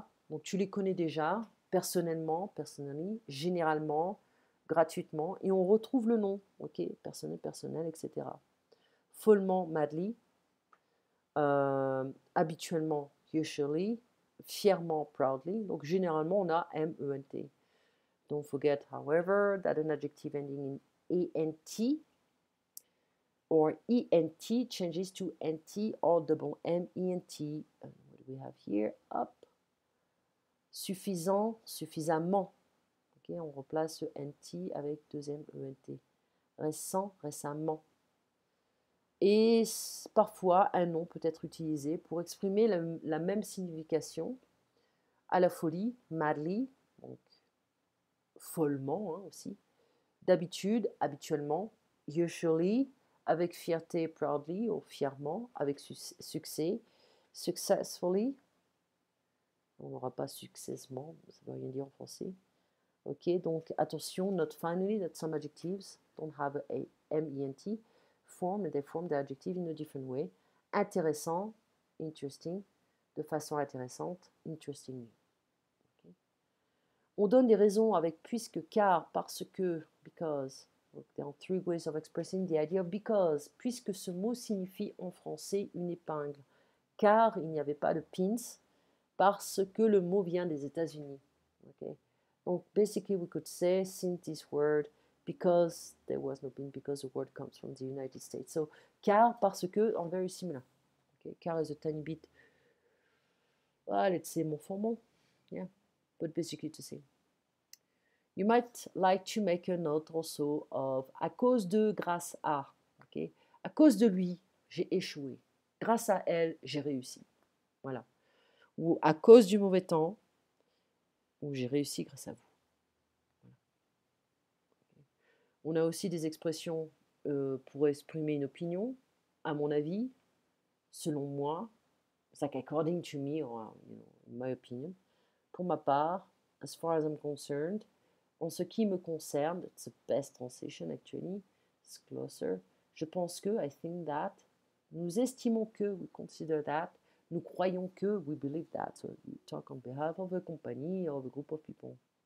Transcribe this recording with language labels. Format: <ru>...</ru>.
<fr>Donc tu les connais déjà, personnellement, personally, généralement, gratuitement, et on retrouve le nom, ok, personnel, etc. Follement, madly, habituellement, usually, fièrement, proudly. Donc généralement, on a M-E-N-T.</fr> <en>Don't forget, however, that an adjective ending in A-N-T or E-N-T changes to N-T or double M-E-N-T. What do we have here? Up. Suffisant, suffisamment.</en> <fr>Okay, on remplace le NT avec deux M-E-N-T. Récent, récemment. Et parfois, un nom peut être utilisé pour exprimer la même signification. À la folie, madly, donc follement aussi. D'habitude, habituellement. Usually, avec fierté, proudly, ou fièrement, avec succès. Successfully, on n'aura pas successement, ça ne veut rien dire en français. Ok, donc attention,</fr> <en>note finally that some adjectives don't have a M-E-N-T form and they form the adjective in a different way.</en> <fr>Intéressant, interesting, de façon intéressante, interestingly. Okay. On donne des raisons avec puisque, car, parce que, because. Donc,</fr> <en>there are three ways of expressing the idea of because,</en> <fr>puisque ce mot signifie en français une épingle, car il n'y avait pas de pins, parce que le mot vient des États-Unis.</fr> <en>Okay. Donc, basically, we could say, since this word, because there was no pin, because the word comes from the United States. So, car, parce que, are very similar. Okay. Car is a tiny bit, let's say, more formal. Yeah, but basically to say. You might like to make a note also of à cause de, grâce à. Okay.</en> <fr>À cause de lui, j'ai échoué. Grâce à elle, j'ai réussi. Voilà. Ou à cause du mauvais temps, ou j'ai réussi grâce à vous. On a aussi des expressions pour exprimer une opinion, à mon avis, selon moi,</fr> <en>it's like according to me, or in my opinion.</en> <fr>Pour ma part,</fr> <en>as far as I'm concerned,</en> <fr>en ce qui me concerne,</fr> <en>it's the best translation actually, it's closer.</en> <fr>Je pense que,</fr> <en>I think that,</en> <fr>nous estimons que,</fr> <en>we consider that,</en> <fr>nous croyons que,</fr> <en>we believe that. So you talk on behalf of a company or of a group of people.</en>